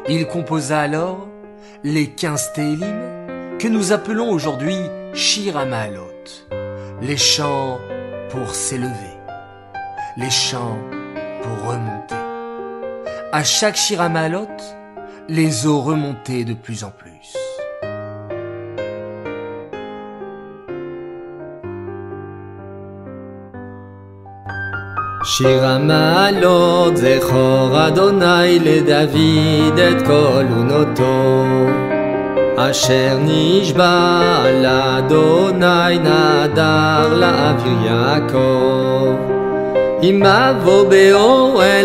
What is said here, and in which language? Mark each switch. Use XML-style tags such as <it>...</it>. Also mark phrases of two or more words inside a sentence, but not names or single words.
<fr>Il composa alors les 15 Télim que nous appelons aujourd'hui Shir HaMa'alot, les chants pour s'élever, les chants pour remonter. À chaque Shir HaMa'alot, les eaux remontaient de plus en plus.</fr> <he>שיר המעלות זכור אדוני לדוד את כל עונותו אשר נשבע לאדוני נדר לאוויר יעקב אם אבוא באוהל</he>